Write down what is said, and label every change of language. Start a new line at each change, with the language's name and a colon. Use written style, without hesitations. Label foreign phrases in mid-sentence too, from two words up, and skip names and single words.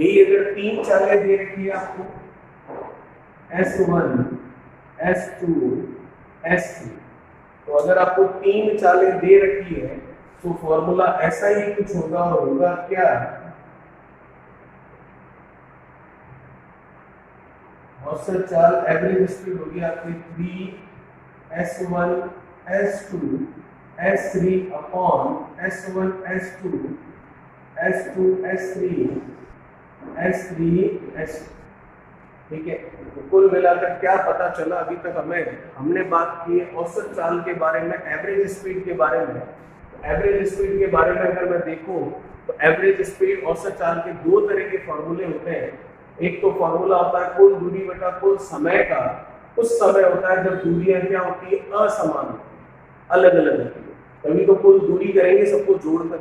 Hindi: यही अगर तीन चालें दे रखी है आपको, S1, S2, S3, तो अगर आपको तीन चालें दे रखी है तो फॉर्मूला ऐसा ही कुछ होगा, और होगा क्या, औसत चाल
English: average speed
Hindi: होगी आपकी 3S1 S2 S3 अपॉन S1 S2 S2 S3 S3 S2। ठीक है, तो कुल मिलाकर क्या पता चला अभी तक हमने बात की है औसत चाल के बारे में,
English: average speed
Hindi: के बारे में।
English: average speed
Hindi: के बारे में अगर मैं देखूं तो
English: average speed
Hindi: औसत चाल के दो तरह के फॉर्मूले होते हैं। एक तो फॉर्मूला होता है कुल दूरी बटा कुल समय का, उस समय होता है जब दूरियां क्या होती है, असमान, अलग अलग होती है, तभी तो कुल दूरी करेंगे सबको जोड़कर।